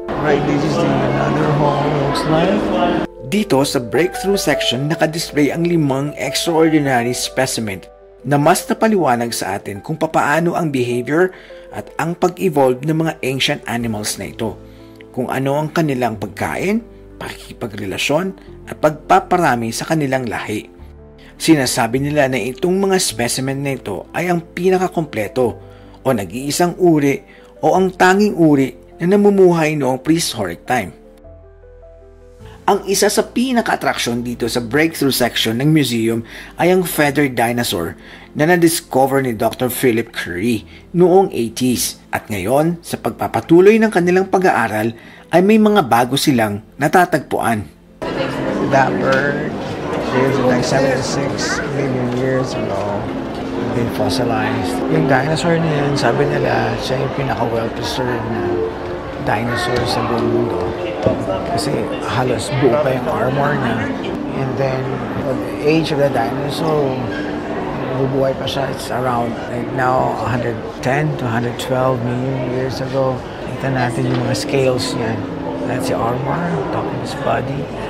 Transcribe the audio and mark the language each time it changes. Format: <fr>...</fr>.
<en>Right, this is the another hole looks like.</en> <tl>Dito sa breakthrough section nakadisplay ang 5 extraordinary specimen na mas napaliwanag sa atin kung papaano ang behavior at ang pag-evolve ng mga ancient animals na ito, kung ano ang kanilang pagkain, pakikipagrelasyon at pagpaparami sa kanilang lahi. Sinasabi nila na itong mga specimen na ito ay ang pinakakompleto o nag-iisang uri o ang tanging uri na namumuhay noong prehistoric time. Ang isa sa pinaka-attraction dito sa breakthrough section ng museum ay ang feathered dinosaur na na-discover ni Dr. Philip Currie noong 80s at ngayon sa pagpapatuloy ng kanilang pag-aaral ay may mga bago silang natatagpuan.</tl> <en>That bird lived like 76 million years ago. Been fossilized.</en> <tl>Yung dinosaur na yan, sabi nila, siya yung pinaka-well-preserved na dinosaur sa buong mundo. Kasi halos buo pa yung armor niya.</tl> <en>And then, the age of the dinosaur,</en> <tl>bubuhay pa siya.</tl> <en>It's around, like now, 110 to 112 million years ago.</en> <tl>Kita natin yung mga scales niya.</tl> <en>That's the armor, top of his body.</en>